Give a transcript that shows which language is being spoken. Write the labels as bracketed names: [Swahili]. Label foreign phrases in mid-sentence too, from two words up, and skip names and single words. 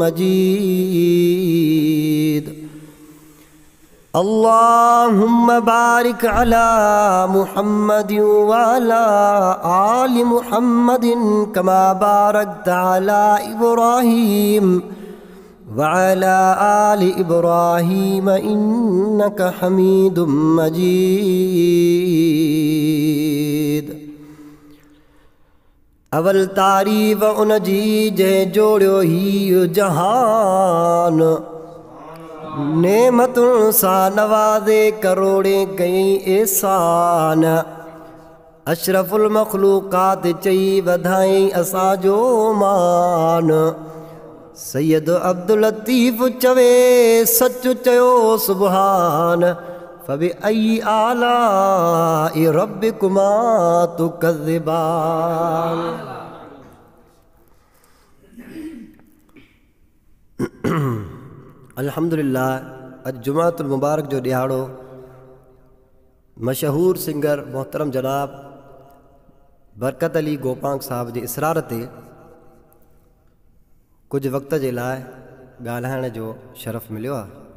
[Arabic] مجيد اللهم بارك على محمد وعلى آل محمد كما باركت على إبراهيم وعلى آل إبراهيم إنك حميد مجيد. [Sindhi] अवल तारीफ़ उन जी जंहिं जोड़ियो ही जहान नेमतुन सा नवाज़े करोड़े कई एहसान अशरफुल मखलूक़ात चई वधाई असांजो मान सैयद अब्दुल लतीफ़ चवे सच चयो सुबहान [Arabic] فبأي آلاء ربكما تكذبان. [Sindhi] अल्हम्दुलिल्लाह अज जुमातुल मुबारक जो ॾियारो मशहूर सिंगर मोहतरम जनाब बरकत अली गोपांग साहब जे इसरार ते कुछ वक्त जे लाइ ॻाल्हाइण जो शरफ़ मिलियो आहे।